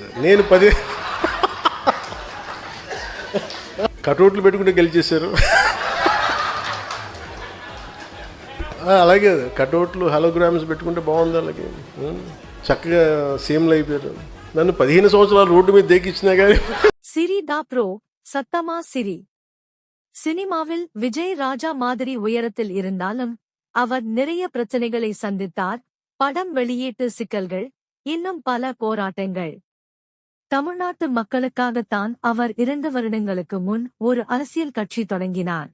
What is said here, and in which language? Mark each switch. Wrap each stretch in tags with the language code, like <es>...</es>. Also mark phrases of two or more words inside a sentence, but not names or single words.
<te>నేను 10 కటౌట్లు పెట్టుకుంటే గెలిచేశారు. అలాగే కటౌట్లు హలోగ్రామ్స్ పెట్టుకుంటే బాగుంది. అలాగే చక్కగా సీఎంలు అయిపోయారు. నన్ను 15 సంవత్సరాలు రోడ్డు మీద దేకిచ్చినా కానీ.</te> <ta>சிரி தா ப்ரோ சத்தமா சிரி. சினிமாவில் விஜய் ராஜா மாதிரி உயரத்தில் இருந்தாலும் அவர் நிறைய பிரச்சனைகளை சந்தித்தார். படம் வெளியீட்டு சிக்கல்கள், இன்னும் பல போராட்டங்கள். தமிழ்நாட்டு மக்களுக்காகத்தான் அவர் 2 வருடங்களுக்கு முன் ஒரு அரசியல் கட்சி தொடங்கினார்.</ta>